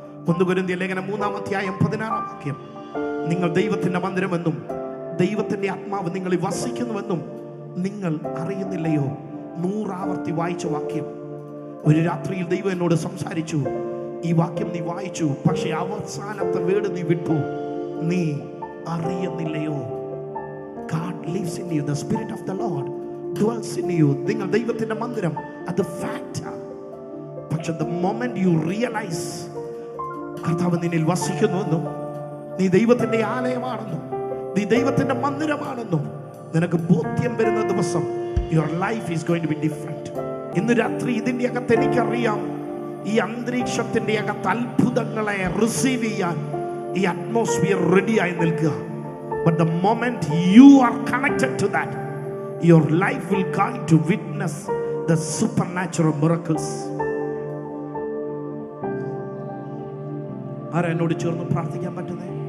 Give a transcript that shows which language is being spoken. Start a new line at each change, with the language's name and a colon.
Malayalam: 1 കൊരിന്ത്യർ ലേഖനം 3:16 നിങ്ങൾ ദൈവത്തിന്റെ മന്ദിരമെന്നും ദൈവത്തിന്റെ ആത്മാവ് നിങ്ങളിൽ വസിക്കുന്നുവെന്നും നിങ്ങൾ അറിയുന്നില്ലയോ? 100 ആവർത്തി വായിച്ച വാക്യം. ഒരു രാത്രിയിൽ ദൈവം എന്നോട് സംസാരിച്ചു. ഈ വാക്യം നീ വായിച്ചു, പക്ഷെ അവസാനത്തെ വേർഡ് നീ വിട്ടു. നീ അറിയുന്നില്ലയോ?
English: God lives in you. The Spirit of the Lord dwells in you.
Malayalam: നിങ്ങൾ ദൈവത്തിന്റെ മന്ദിരം, അത് ഫാക്റ്റ്. പക്ഷെ
English: the moment you realize
Malayalam: കർത്താവ് നിന്നിൽ വസിക്കുന്നുവെന്നും നീ ദൈവത്തിന്റെ ആലയമാണെന്നും നീ ദൈവത്തിന്റെ മന്ദിരമാണെന്നും നിനക്ക് ബോധ്യം വരുന്ന ദിവസം
English: your life is going to be different.
Malayalam: ഇന്ന് രാത്രി ഇതിന്റെ അകത്ത് എനിക്കറിയാം, ഈ അന്തരീക്ഷത്തിന്റെ അകത്ത് അത്ഭുതങ്ങളെ റിസീവ് ചെയ്യാൻ ഈ അറ്റ്മോസ്ഫിയർ റെഡി ആയി നിൽക്കുക.
English: But the moment you are connected to that, your life will going to witness the supernatural miracles.
Malayalam: ആരാ എന്നോട് ചേർന്ന് പ്രാർത്ഥിക്കാൻ പറ്റുന്നേ?